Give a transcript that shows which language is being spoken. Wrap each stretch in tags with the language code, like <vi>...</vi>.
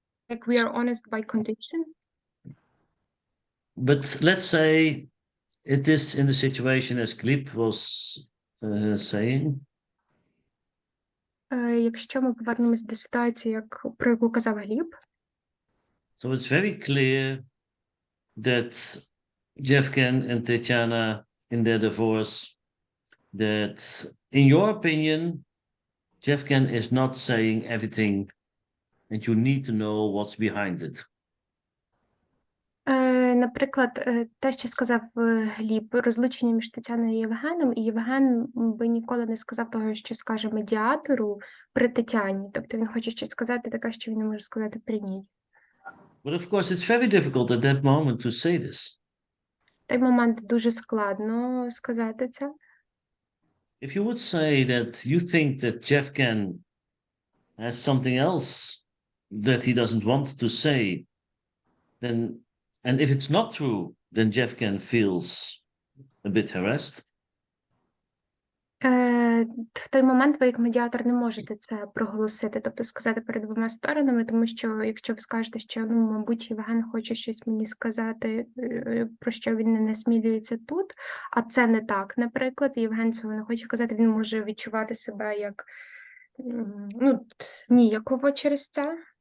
<en>Like we are honest by condition. But let's say it is in the situation as Glib was saying.</en> <uk>Якщо ми повернемось до ситуації, про яку казав Гліб.</uk> <en>So it's very clear that Jevgen and Tetiana in their divorce, that in your opinion, Jevgen is not saying everything and you need to know what's behind it.</en> <uk>Наприклад, те, що сказав Гліб, розлучення між Тетяною і Євгеном, і Євген би ніколи не сказав того, що скаже медіатору при Тетяні. Тобто він хоче щось сказати таке, що він не може сказати при ній.</uk> <en>But of course, it's very difficult at that moment to say this.</en> <uk>В той момент дуже складно сказати це.</uk> <en>If you would say that you think that Jevgen has something else that he doesn't want to say, then, and if it's not true, then Jevgen feels a bit harassed.</en> <uk>В той момент ви як медіатор не можете це проголосити, тобто сказати перед двома сторонами, тому що якщо ви скажете, що, мабуть, Євген хоче щось мені сказати, про що він не насмілюється тут, а це не так, наприклад, і Євген цього не хоче казати, він може відчувати себе як, ніяково через це.</uk>